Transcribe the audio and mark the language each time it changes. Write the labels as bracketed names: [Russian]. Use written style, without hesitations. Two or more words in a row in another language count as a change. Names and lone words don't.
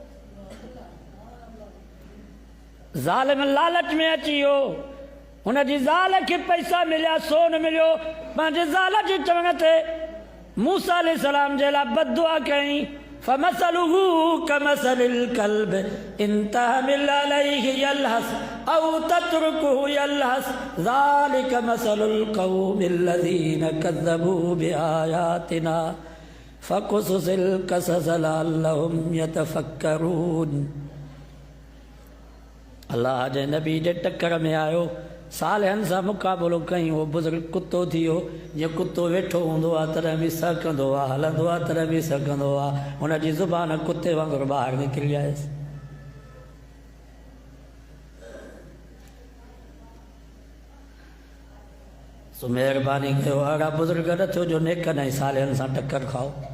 [Sindhi] ज़ालिम लालच में अची वियो, हुन जी ज़ाल खे पैसा मिलिया, सोन मिलियो। पंहिंजे ज़ाल जे चवण ते मूसा अलैहिस्सलाम जे लाइ बददुआ कई। [Arabic] فمثله كمثل الكلب إن تحمل عليه يلهث أو تتركه يلهث ذلك مثل القوم الذين كذبوا بآياتنا فاقصص القصص لعلهم يتفكرون. [Sindhi] अल्लाह जे नबी जे टक्कर में आयो, सालिहनि सां मुक़ाबिलो कई। उहो बुज़ुर्ग कुत्तो थी वियो। जीअं कुत्तो वेठो हूंदो आहे तॾहिं बि सहकंदो आहे, हलंदो आहे तॾहिं बि सहकंदो आहे। हुन जी ज़ुबान कुत्ते वांगुरु ॿाहिरि निकिरी आयसि। सो महिरबानी कयो, अहिड़ा बुज़ुर्ग न थियो जो नेकनि ऐं सालिहनि सां टक्कर खाओ।